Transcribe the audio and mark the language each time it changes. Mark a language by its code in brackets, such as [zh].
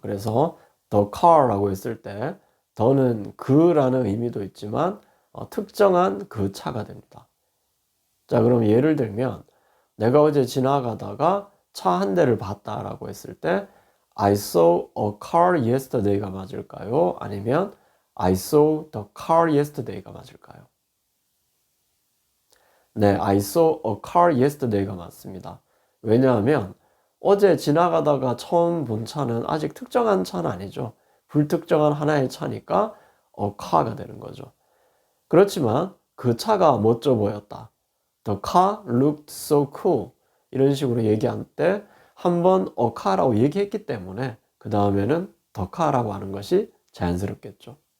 [ko] 그래서 the car라고 했을 때 더는 그라는 의미도 있지만 특정한 그 차가 됩니다. 자, 그럼 예를 들면 내가 어제 지나가다가 차 한 대를 봤다라고 했을 때 [en] I saw a car yesterday [ko] 가 맞을까요? 아니면 [en] I saw the car yesterday가 [ko] 맞을까요? 네, [en] I saw a car yesterday가 [ko] 맞습니다. 왜냐하면 어제 지나가다가 처음 본 차는 아직 특정한 차는 아니죠. 불특정한 하나의 차니까 a car가 되는 거죠. 그렇지만 그 차가 멋져 보였다. [en] The car looked so cool. [ko] 이런 식으로 얘기할 때 한번 a car라고 얘기했기 때문에 그 다음에는 the car라고 하는 것이 자연스럽겠죠.